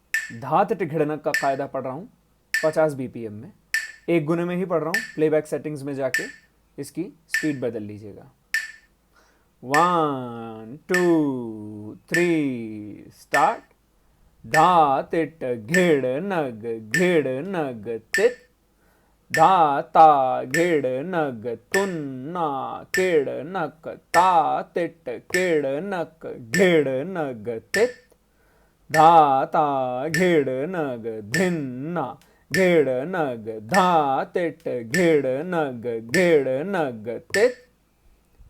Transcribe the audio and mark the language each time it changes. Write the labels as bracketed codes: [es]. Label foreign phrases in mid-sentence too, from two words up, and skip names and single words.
[hi] धात टिघड़नक का कायदा पढ़ रहा हूँ 50 बीपीएम में, एक गुने में ही पढ़ रहा हूँ। [en] playback settings [hi] में जाके इसकी स्पीड बदल लीजिएगा। 1 2 3 स्टार्ट। धा तिट घेड़ नग तित, धा ता घेड़ नग तुन्ना केड़ नक, ता तिट केड़ नक घेड़ नग तित, धा ता घेड़ नग धिन्ना घेड़ नग, धा तिट घेड़ नग घेड़ नग तित।